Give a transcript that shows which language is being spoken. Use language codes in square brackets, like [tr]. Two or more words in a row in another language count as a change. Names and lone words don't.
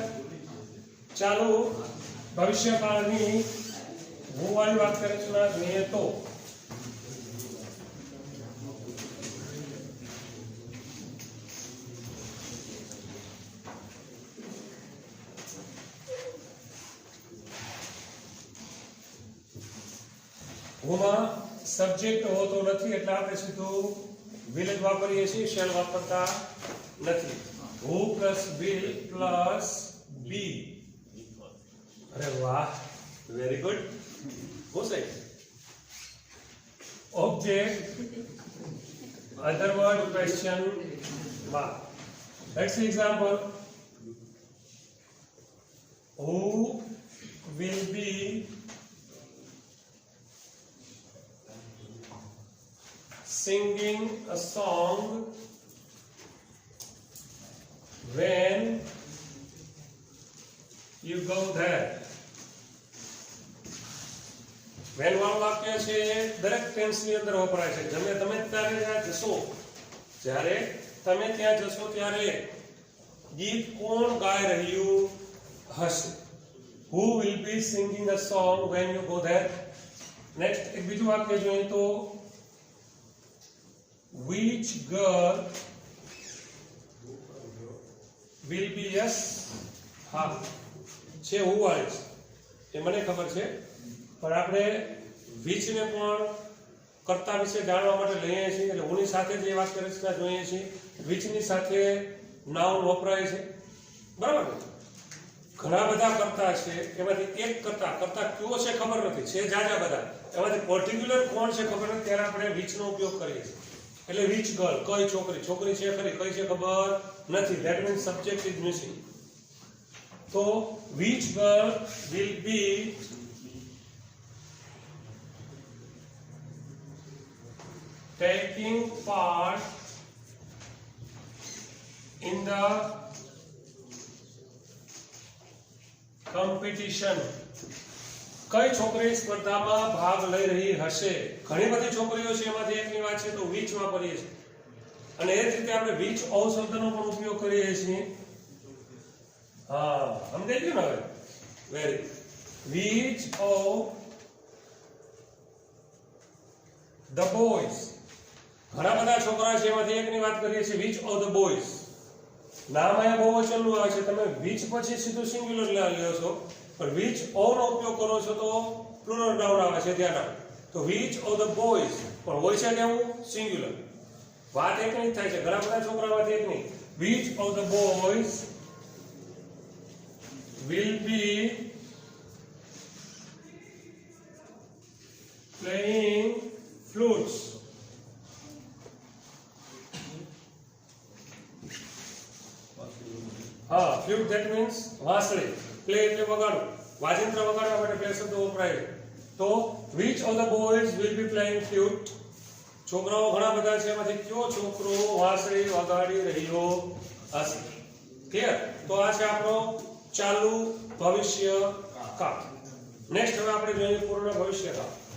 [gu] ચાલુ ભવિષ્યકાળની હોવાની વાત કરી છે જોઈએ તો હોમાં સબ્જેક્ટ હોતો નથી એટલે આપણે સીધું will જ વાપરીએ છીએ, શેલ વાપરતા નથી. [en] who plus will plus be. અરે વાહ, very good. [gu] હો સાહેબ. [en] object other word question mark. Let's see example. Who will be singing a song when you go there? [gu] when વાળું વાક્ય છે દરેક ટેન્સ ની અંદર વપરાય છે. તમે ત્યારે ત્યાં જશો, જ્યારે તમે ત્યાં જશો ત્યારે ગીત કોણ ગાઈ રહ્યું હશે? [en] who will be singing a song when you go there? [gu] નેક્સ્ટ એક બીજું વાક્ય જોઈએ તો [en] which girl will be yes? [gu] હા છે હું વાળી છે એ મને ખબર છે, પણ આપણે which ને પણ કર્તા વિશે જાણવા માટે લઈએ છીએ એટલે હુંની સાથે જે વાક્ય રચના જોઈએ છીએ which ની સાથે નાઉન વપરાય છે. બરાબર ને? ઘણા બધા કર્તા છે, એમાંથી એક કર્તા કયો છે ખબર નથી, છે જાજા બધા, એમાંથી પર્ટિક્યુલર કોણ છે ખબર નથી, ત્યારે આપણે which નો ઉપયોગ કરીએ છીએ. [en] એટલે which girl, [gu] કઈ છોકરી છે ખરી, કઈ છે ખબર નથી, [en] that means subject is missing. તો which girl will be taking part in the competition? [gu] કઈ છોકરી સ્પર્ધામાં ભાગ લઈ રહી હશે? ઘણી બધી છોકરીઓ છે, એમાંથી એકની વાત છે તો which વાપરીએ છીએ. અને એ જ રીતે આપણે [en] which of [gu] શબ્દનો પણ ઉપયોગ કરીએ છીએ. હા, સમજાઈ ગયું ને હવે? [en] વેરી. which of the boys, [gu] ઘણા બધા છોકરા છે એમાંથી એકની વાત કરીએ છીએ [en] which of the boys. [gu] નામ અહીંયા બહુવચનનું આવે છે, તમે which પછી સીધું સિંગ્યુલર લ્યો છો, પણ [en] which of [gu] નો ઉપયોગ કરો છો તો [en] plural noun [gu] આવે છે, ધ્યાન રાખો. તો [en] which of the boys [gu] પણ હોય છે કેવું? સિંગ્યુલર. વાત એકની જ થાય છે, ઘણા બધા છોકરામાંથી એકની. [en] which of the boys will be playing flutes? હા, flute that means વાંસળી. [gu] પ્લે એટલે વગાડવું, વાજિંત્ર વગાડવા માટે પ્લે શબ્દ વપરાય છે. [en] તો which of the boys will be playing flute? [gu] છોકરાઓ ઘણા બધા છે, એમાંથી કયો છોકરો વાંસળી વગાડી રહ્યો હશે? ક્લિયર? તો આ છે આપણો ચાલુ ભવિષ્ય કાળ. નેક્સ્ટ હવે આપણે જોઈએ પૂર્ણ ભવિષ્ય કાળ.